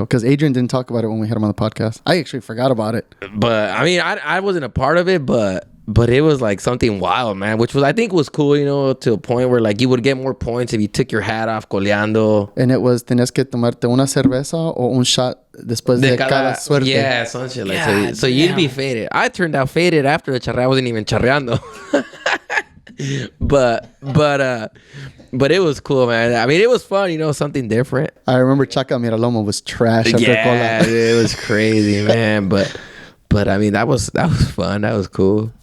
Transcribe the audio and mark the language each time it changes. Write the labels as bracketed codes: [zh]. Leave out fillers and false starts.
[en] Because Adrian didn't talk about it when we had him on the podcast. I actually forgot about it. But, I mean, I wasn't a part of it, but it was like something wild, man, which I think was cool, to a point where like you would get more points if you took your hat off coleando. And it was, [es] tenías que tomarte una cerveza o un shot después de cada suerte. [en] Yeah, some shit like that. So you'd be faded. I turned out faded after the charreria. I wasn't even charreando. But it was cool, man. I mean, it was fun, something different. I remember Chaca Miraloma was trash after cola. Yeah, it was crazy, man. But I mean, that was fun. That was cool.